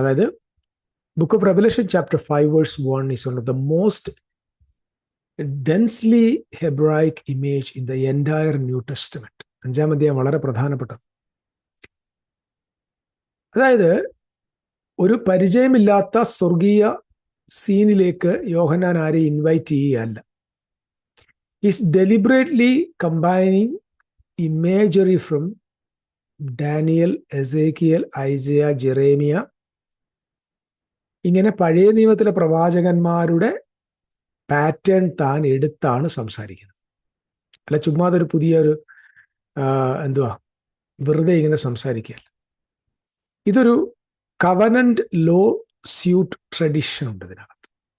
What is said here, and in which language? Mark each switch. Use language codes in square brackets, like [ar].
[ml] അതായത് [en] Book of Revelation chapter 5 verse 1 is one of the most densely Hebraic image in the entire New Testament. [ml] 5-ാം അധ്യായം വളരെ പ്രധാനപ്പെട്ടത്. അതായത് ഒരു പരിചയമില്ലാത്ത സ്വർഗീയ സീനിലേക്ക് യോഹന്നാൻ ആരെയും invite ചെയ്യുകയല്ല. [en] He's deliberately combining imagery from Daniel, Ezekiel, Isaiah, Jeremiah, [ml] ഇങ്ങനെ പഴയ നിയമത്തിലെ പ്രവാചകന്മാരുടെ പാറ്റേൺ താൻ എടുത്താണ് സംസാരിക്കുന്നത്. അല്ല ചുമ്മാ അതൊരു പുതിയൊരു വെറുതെ ഇങ്ങനെ സംസാരിക്കുകയല്ല. ഇതൊരു കവനന്റ് ലോ സ്യൂട്ട് ട്രഡിഷൻ ഉണ്ട് ഇതിനകത്ത്.